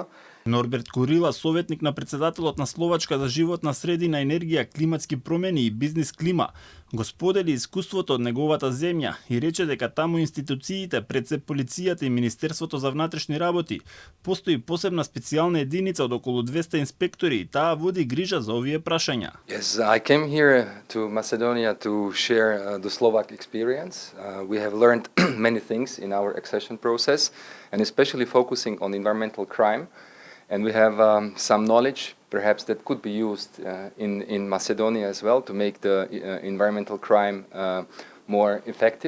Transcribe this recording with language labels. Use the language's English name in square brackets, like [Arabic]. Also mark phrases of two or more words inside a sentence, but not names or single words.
[Macedonian] Норберт Курила, советник на председателот на Словачка за животна средина, енергија, климатски промени и бизнис клима, го сподели искуството од неговата земја и рече дека таму институциите, пред се полицијата и Министерството за внатрешни работи, постои посебна специјална единица од околу 200 инспектори и таа води грижа за овие прашања. [English] Yes, I came here to Macedonia to share the Slovak experience. We have learned many things in our accession process, and especially focusing on environmental crime. And we have some knowledge, perhaps, that could be used in Macedonia as well to make the environmental crime more effective.